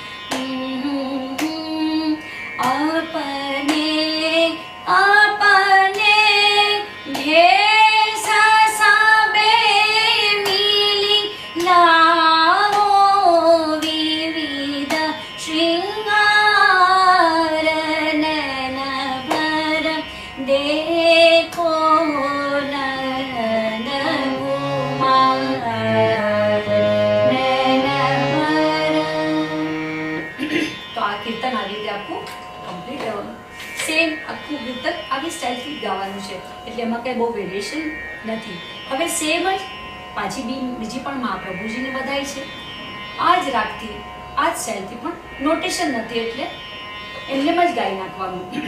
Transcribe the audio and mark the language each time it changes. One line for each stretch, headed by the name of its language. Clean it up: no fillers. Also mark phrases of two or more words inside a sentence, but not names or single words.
Hindi: अपने अपने भेष सबे मिली लावो विविध श्रृंगार. नयन भर देखो नयन कुमार नयन भर.
Gujarati: તો આ કીર્તન આવી રીતે આખું કમ્પ્લીટ કરવાનું. સેમ આખું કીર્તન આવી સ્ટાઇલથી ગાવાનું છે, એટલે એમાં કંઈ બહુ વેરિએશન નથી. હવે સેમ જ પાછી બીજી પણ મહાપ્રભુજીને બધાઈ છે. આ જ રાગથી આ જ સ્ટાઇલથી પણ નોટેશન નથી, એટલે એમને જ ગાઈ નાખવાનું.